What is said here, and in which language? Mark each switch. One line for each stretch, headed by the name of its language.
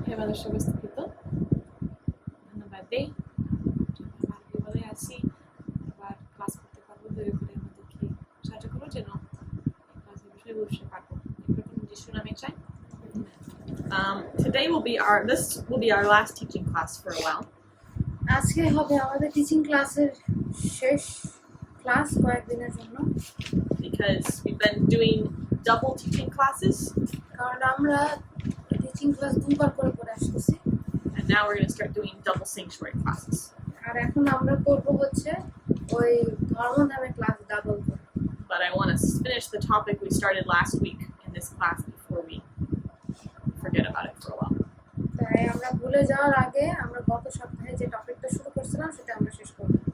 Bangla: বিষয়বস্তুকৃত ধন্যবাদ দেই ভালোই আছি এবার ক্লাস করতে পারবো দয়া করে আমাদেরকে সাহায্য করো যেন ক্লাসের বিষয় বুঝতে পারবো এরকম যিশু নামে চাই
English: Today this will be our last teaching class for a while.
Bangla: আজকে হবে আমাদের টিচিং ক্লাসের শেষ ক্লাস কয়েকদিনের জন্য
English: Because we've been doing double teaching classes
Bangla: কারণ আমরা টিচিং ক্লাস দুবার করে করে আসতেছি
English: and now we're going to start doing double sanctuary classes.
Bangla: আর এখন আমরা করব হচ্ছে ওই ধর্মধামে ক্লাস ডাবল করে
English: But I want to finish the topic we started last week in this class before we forget about it for a while.
Bangla: তাই আমরা ভুলে যাওয়ার আগে আমরা গত সপ্তাহে যে টপিকটা শুরু করেছিলাম সেটা আমরা শেষ করব